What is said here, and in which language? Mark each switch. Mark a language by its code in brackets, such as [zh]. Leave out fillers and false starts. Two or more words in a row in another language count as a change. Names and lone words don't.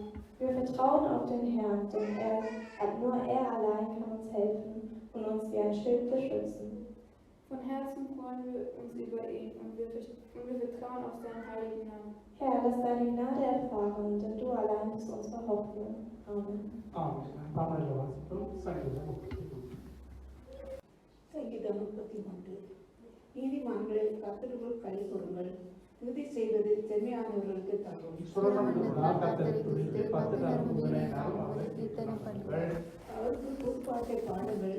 [de] Wir vertrauen auf den Herrn, denn nur er allein kann uns helfen und uns wie ein Schild beschützen. Von Herzen freuen wir uns über ihn und wir vertrauen auf seinen heiligen Namen. Herr, lass deine Gnade erfahren, denn du allein bist unsere Hoffnung. Amen. [ta] ஆமென். தமிழ்ல வாசிப்போம். சங்கீதம் 33. சங்கீதம் 33. நீதிமான்களே, கர்த்தருக்குள் களி கூறுங்கள். துதி செய்வது செம்மையானவர்களுக்கு தகும். அவருக்கு கூப்பாட்டை பாடுங்கள்.